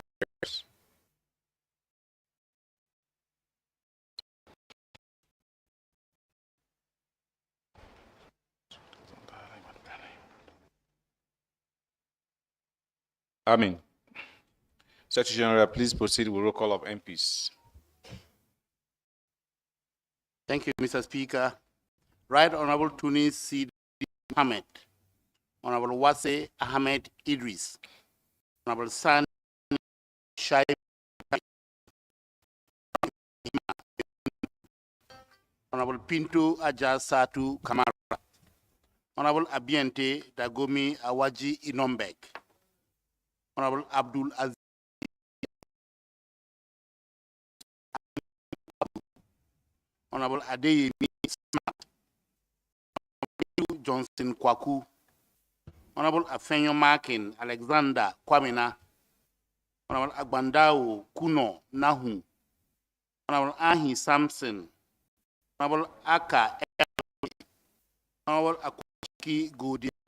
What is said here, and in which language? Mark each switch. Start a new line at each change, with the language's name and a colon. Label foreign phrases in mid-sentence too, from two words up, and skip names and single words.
English: Amen. Secretary General, please proceed with roll call of MPs. Thank you, Mr. Speaker. Right Honorable Tunis C. Mohammed, Honorable Wase Ahmed Idris, Honorable San Shai, Honorable Pinto Aja Satu Kamara, Honorable Abiente Dagomi Awaji Inombek, Honorable Abdul Aziz, Honorable Adeyemi Smart, Honorable Johnson Kwaku, Honorable Afenyo Markin Alexander Kwamina, Honorable Agbandao Kuno Nahu, Honorable Ahi Samson, Honorable Aka Honorable Akwaki Godia,